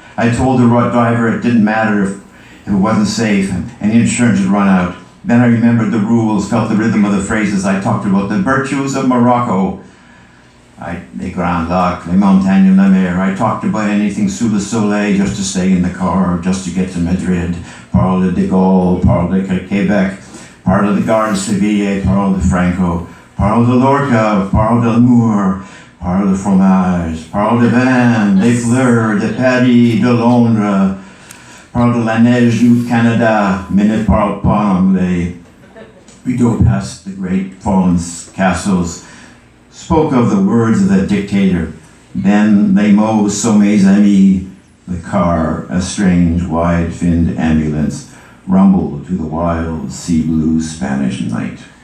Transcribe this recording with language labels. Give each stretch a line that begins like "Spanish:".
English: I told the driver it didn't matter if it wasn't safe and the insurance had run out. Then I remembered the rules, felt the rhythm of the phrases. I talked about the virtues of Morocco.
French: Les Grands Lacs, les Montagnes, la Mer.
English: I talked about anything
French: sous le soleil
English: just to stay in the car, just to get to Madrid.
French: Parle de Gaulle, parle de Quebec, parle de Gare de Seville, parle de Franco, parle de Lorca, parle de l'amour, parle de fromage, parle de vin, des fleurs, de Paris, de Londres, parle de la neige du Canada, mais ne parle pas anglais.
English: We drove past the great fallen castles, spoke of the words of the dictator.
French: Then les mots sont mes amis.
English: The car, a strange, wide-finned ambulance, rumbled to the wild, sea-blue Spanish night.